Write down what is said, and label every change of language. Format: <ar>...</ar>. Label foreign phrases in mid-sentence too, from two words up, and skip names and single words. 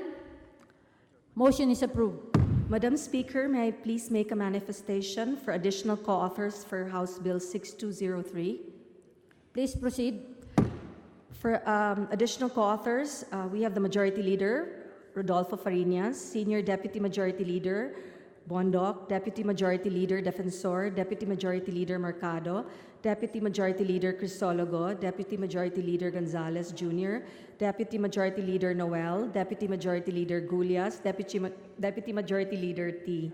<en>Motion is approved. Madam Speaker, may I please make a manifestation for additional co-authors for House Bill 6203? Please proceed. For additional co-authors, we have the Majority Leader, Rodolfo Fariñas, Senior Deputy Majority Leader, Bondoc, Deputy Majority Leader Defensor, Deputy Majority Leader Mercado, Deputy Majority Leader Crisologo, Deputy Majority Leader Gonzales Jr., Deputy Majority Leader Noel, Deputy Majority Leader Gulias, Deputy Majority Leader T.</en>